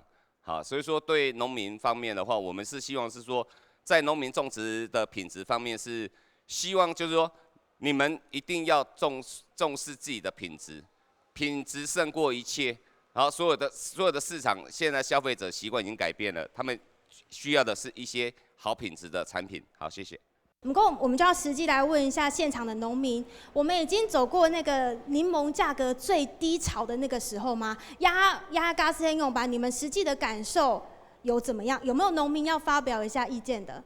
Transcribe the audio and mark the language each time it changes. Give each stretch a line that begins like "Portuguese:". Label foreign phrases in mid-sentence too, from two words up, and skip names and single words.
Chinese: 好，所以說對農民方面的話，我們是希望是說，在農民種植的品質方面是希望就是說，你們一定要重視自己的品質。品質勝過一切，然後所有的市場，現在消費者習慣已經改變了，他們需要的是一些好品質的產品。好，謝謝。不过，我们就要实际来问一下现场的农民，我们已经走过那个柠檬价格最低潮的那个时候吗？亚嘎斯黑勇吧，你们实际的感受有怎么样？有没有农民要发表一下意见的？